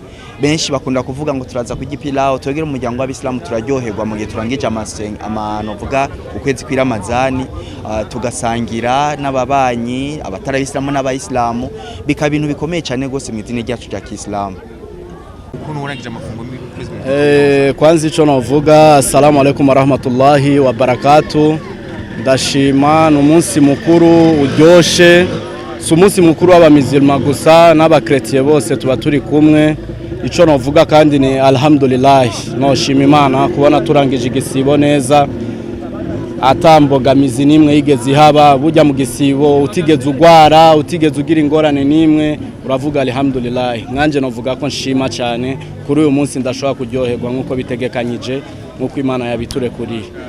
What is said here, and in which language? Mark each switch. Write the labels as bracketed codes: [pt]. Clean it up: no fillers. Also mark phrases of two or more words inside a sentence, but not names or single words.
[rn] Benshi bakunda kuvuga ngo turaza kugipilao twegera umuryango w'abisilamu turaryoherwa mu gihe turangije amano vuga ukwezi kwa Ramazani tugasangira n'ababanyi abatari abisilamu n'abayisilamu bika bintu bikomeye cyane gose mu idini ryacu rya Islam. Ukuntu urangije amafungo kwanza ico navuga [ar] السلام عليكم ورحمة الله وبركاته. [rn] Ndashima n'umunsi mukuru uryoshe si umunsi mukuru w'abamizilma gusa n'abakretien bose tuba turi kumwe. Ico navuga kandi ni alhamdulillah no shima Imana kubona turangije igisibo neza atambogamizi nimwe yigeze haba. Burya mu gisibo utigeze ugwara utigeze ugira ingorane nimwe uravuga alhamdulillah. Nkanje navuga ko nshima cyane kuri uyu munsi ndashobora kuryoherwa nkuko bitegekanyije nkuko Imana yabiture kuri.